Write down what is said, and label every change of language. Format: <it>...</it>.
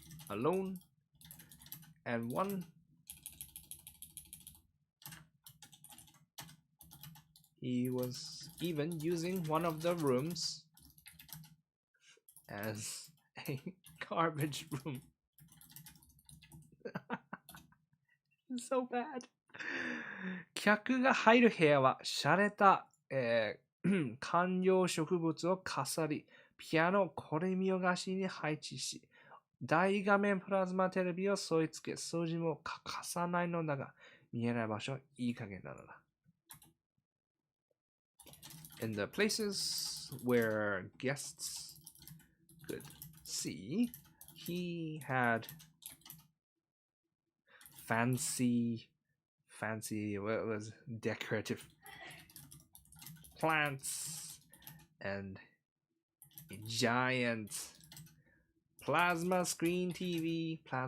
<en>Alone, and he was even using one of the rooms as a garbage room. So bad.</en> <ja>客が入る部屋は洒落た、観葉植物を飾り、ピアノをこれ見よがしに配置し、大画面プラズマテレビを添え付け、掃除も欠かさないのだが、見えない場所はいい加減なのだ。</ja> <en>In the places where guests could see, he had fancy, what was decorative plants and a giant plasma screen TV.</en>